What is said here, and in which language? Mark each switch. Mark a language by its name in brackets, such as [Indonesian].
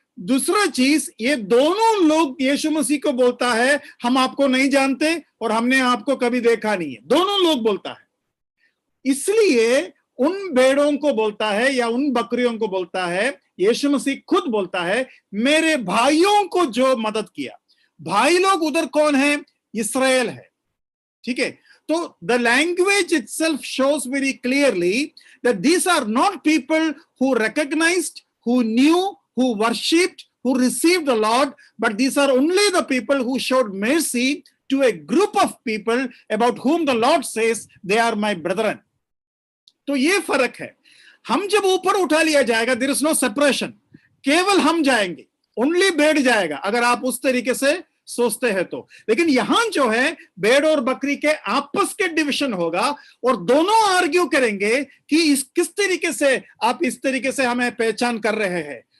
[Hindi] दूसरा चीज, ये दोनों लोग यीशु मसीह को बोलता है हम आपको नहीं जानते और हमने आपको कभी देखा नहीं है, दोनों लोग बोलता है। इसलिए उन भेड़ों को बोलता है या उन बकरियों को बोलता है, यीशु मसीह खुद बोलता है मेरे भाइयों को जो मदद किया। भाई लोग उधर कौन है? इस्राएल है, ठीक है। [English] तो the language itself shows very clearly that these are not people who recognized, who knew, who worshipped, who received the Lord, but these are only the people who showed mercy to a group of people about whom the Lord says they are my brethren. [Hindi] तो ये फर्क है। हम जब ऊपर उठा लिया जाएगा, [English] there is no separation, [Hindi] केवल हम जाएंगे, only भेड़ जाएगा, अगर आप उस तरीके से सोचते हैं तो। लेकिन यहां जो है भेड़ और बकरी के आपस के डिविजन होगा और दोनों आर्ग्यू करेंगे कि किस तरीके से आप इस तरीके से हमें पहचान कर रहे हैं।